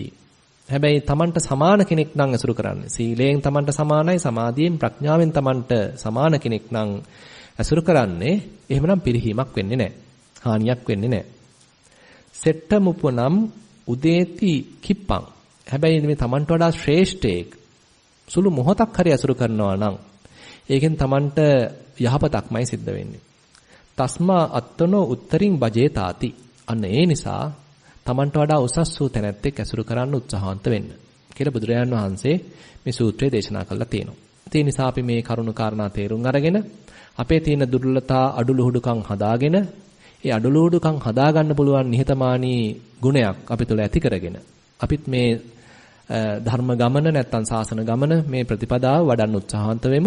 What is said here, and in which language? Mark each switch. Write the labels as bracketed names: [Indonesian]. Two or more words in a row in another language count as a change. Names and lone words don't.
[Sinhala] හැබැයි Tamanට සමාන කෙනෙක් නම් ඇසුරු කරන්නේ. සීලයෙන් Tamanට සමානයි, සමාධියෙන් ප්‍රඥාවෙන් Tamanට සමාන කෙනෙක් නම් ඇසුරු කරන්නේ. එහෙමනම් පිරිහීමක් වෙන්නේ නැහැ. හානියක් වෙන්නේ නැහැ. [Pali] සෙට්ටමුපනම් උදේති කිප්පං. [Sinhala] හැබැයි මේ Tamanට වඩා ශ්‍රේෂ්ඨයෙක් සුළු මොහොතක් හරි ඇසුරු කරනවා නම් ඒකෙන් Tamanට යහපතක්මයි සිද්ධ වෙන්නේ. [Pali] තස්මා අත්තනෝ උත්තරින් බජේතාති. [Sinhala] අන්න ඒ නිසා Tamanට වඩා උසස් වූ තැනැත්තෙක් ඇසුරු කරන්න උත්සාහන්ත වෙන්න කියලා බුදුරජාණන් වහන්සේ මේ සූත්‍රය දේශනා කළා තියෙනවා. ඒ නිසා අපි මේ කරුණු කාරණා තේරුම් අරගෙන අපේ තියෙන දුර්වලතා අඩුලුහුඩුකම් හදාගෙන ඒ අඩුලුහුඩුකම් හදාගන්න පුළුවන් නිහතමානී ගුණයක් අපි තුළ ඇති කරගෙන අපිත් මේ ධර්ම ගමන නැත්තම් සාසන ගමන මේ ප්‍රතිපදාව වඩන්න උත්සාහන්ත වෙමු.